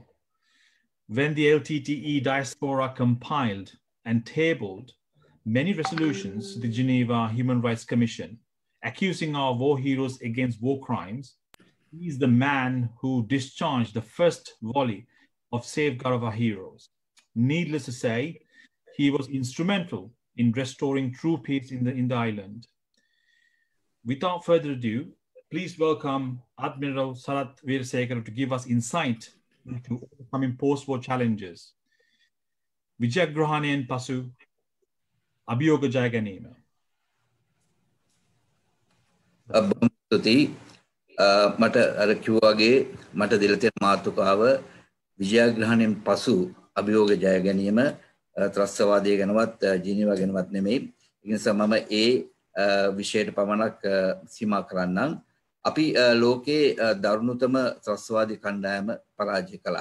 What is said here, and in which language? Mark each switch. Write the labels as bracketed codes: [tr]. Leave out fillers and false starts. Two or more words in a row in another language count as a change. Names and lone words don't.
[en] When the LTTE diaspora compiled and tabled many resolutions to the Geneva Human Rights Commission, accusing our war heroes against war crimes, he is the man who discharged the first volley of Safeguard of our heroes. Needless to say, he was instrumental in restoring true peace in the island. Without further ado, please welcome Admiral Sarath Weerasekara to give us insight into overcoming post-war challenges. [si] විජයග්‍රහණයෙන් පසු අභියෝග ජය ගැනීම. අභම්ස්තුති මට අර කිව්වාගේ මට දෙලා තියෙන මාතෘකාව විජයග්‍රහණයෙන් පසු අභියෝග ජය ගැනීම ත්‍රස්තවාදය ගැනවත් ජීනීවා ගැනවත් නෙමෙයි. ඒ නිසා මම ඒ විෂයට පමණක් සීමා කරන්නම්. අපි ලෝකේ දරුණුතම ත්‍රස්තවාදී කණ්ඩායම පරාජය කළා.